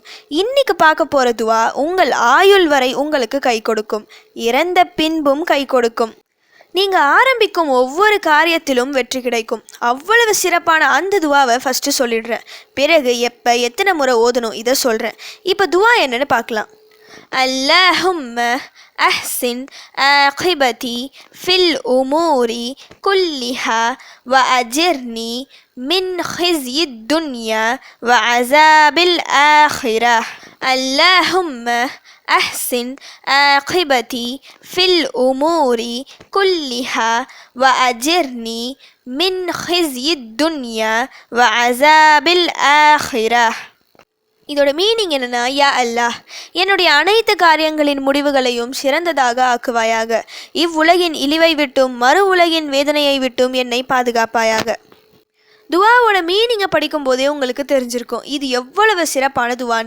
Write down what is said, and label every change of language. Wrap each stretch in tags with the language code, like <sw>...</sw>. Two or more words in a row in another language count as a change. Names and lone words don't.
<ta>இன்னைக்கு பார்க்க போற துவா உங்கள் ஆயுள் வரை உங்களுக்கு கை கொடுக்கும். இறந்த பின்பும் கை கொடுக்கும். நீங்கள் ஆரம்பிக்கும் ஒவ்வொரு காரியத்திலும் வெற்றி கிடைக்கும். அவ்வளவு சிறப்பான அந்த துவாவை ஃபஸ்ட்டு சொல்லிடுறேன். பிறகு எப்போ எத்தனை முறை ஓதணும் இதை சொல்கிறேன். இப்போ துவா என்னன்னு பார்க்கலாம்.</ta> <ar>اللهم أحسن عاقبتي في الأمور كلها وأجرني من خزي الدنيا وعذاب الآخرة. اللهم أحسن عاقبتي في الأمور كلها وأجرني من خزي الدنيا وعذاب الآخرة.</ar> <ta>இதோட மீனிங் என்னன்னா,</ta> <ar>يا الله,</ar> <ta>என்னுடைய அனைத்து காரியங்களின் முடிவுகளையும் சிறந்ததாக ஆக்குவாயாக. இவ்வுலகின் இழிவை விட்டும் மறு உலகின் வேதனையை விட்டும் என்னை பாதுகாப்பாயாக. துவாவோட மீனிங்கை படிக்கும்போதே உங்களுக்கு தெரிஞ்சிருக்கும் இது எவ்வளவு சிறப்பான துவான்னு.</ta>